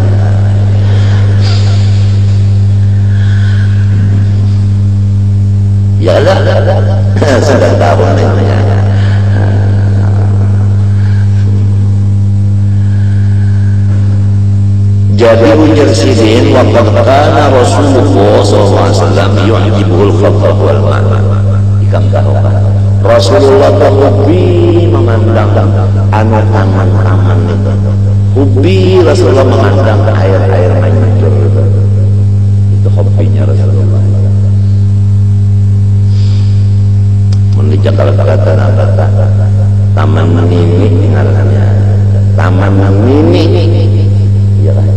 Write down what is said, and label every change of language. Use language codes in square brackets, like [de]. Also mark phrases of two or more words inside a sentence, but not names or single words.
[id] Ya lah, sudah tahu namanya. [bjn] Jadi ujar sidin [ar] وقد كان رسول الله صلى الله عليه وسلم يعجب الخبر والمعنى. [bjn] Ikam tahu Rasulullah hobi memandang taman itu. [id] Hobi Rasulullah memandang air mancur itu. [bjn] Itu hobinya Rasulullah. Menijak kalau kata taman mini ngarannya taman mini ya